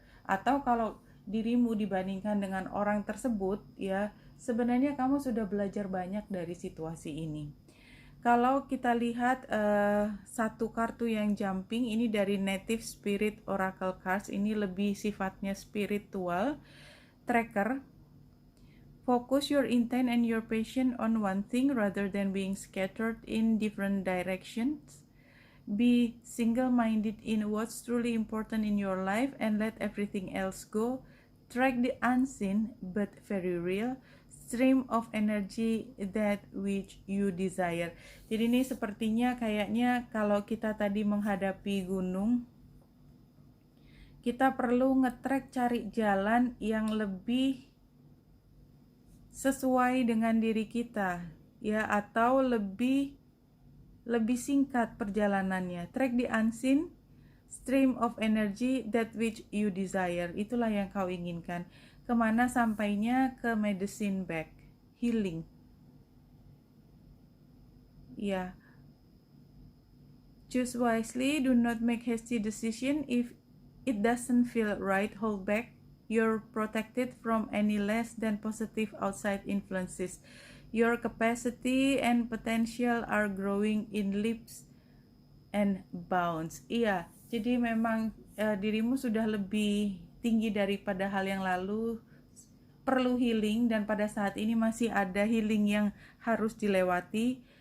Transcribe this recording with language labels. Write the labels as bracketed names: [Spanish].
[Indonesian] Atau kalau dirimu dibandingkan dengan orang tersebut, ya, sebenarnya kamu sudah belajar banyak dari situasi ini. Kalau kita lihat satu kartu yang jumping, ini dari Native Spirit Oracle Cards, ini lebih sifatnya spiritual. [English] Tracker, focus your intent and your passion on one thing rather than being scattered in different directions. Be single-minded in what's truly important in your life and let everything else go. Track the unseen but very real stream of energy that which you desire. [Indonesian] Jadi ini sepertinya kayaknya kalau kita tadi menghadapi gunung, kita perlu nge-track, cari jalan yang lebih sesuai dengan diri kita, ya, atau lebih singkat perjalanannya. [English] Track the unseen stream of energy that which you desire. [Indonesian] Itulah yang kau inginkan. Kemana sampainya? Ke medicine bag, healing. Ya. [English] Choose wisely, do not make hasty decision. If it doesn't feel right, hold back. You're protected from any less than positive outside influences. Your capacity and potential are growing in leaps and bounds. [Indonesian] Iya, jadi memang dirimu sudah lebih tinggi daripada hal yang lalu, perlu healing, dan pada saat ini masih ada healing yang harus dilewati.